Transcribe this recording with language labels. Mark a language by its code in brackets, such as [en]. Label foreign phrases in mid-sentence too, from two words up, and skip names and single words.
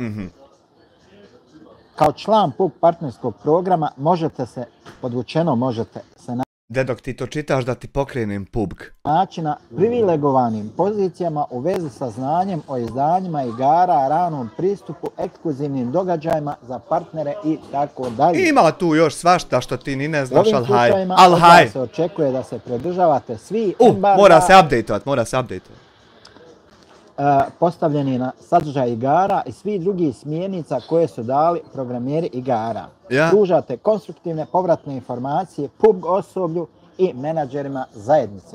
[bs] Kao član PUBG partnerskog programa možete se, podvučeno možete se dok ti to čitaš da ti pokrenem PUBG. Naći na privilegovanim pozicijama u vezi sa znanjem o izdanjima igara, ranom pristupu, ekskluzivnim događajima za partnere i tako dalje. Ima tu još svašta što ti ni ne znaš, al haj. Al haj. Se očekuje da se pridržavate svi embarga. Mora se updateovat. Postavljeni na sadržaj igara i svi drugi smjernica koje su dali programeri igara. Pružate konstruktivne povratne informacije PUBG osoblju i menadžerima zajednice.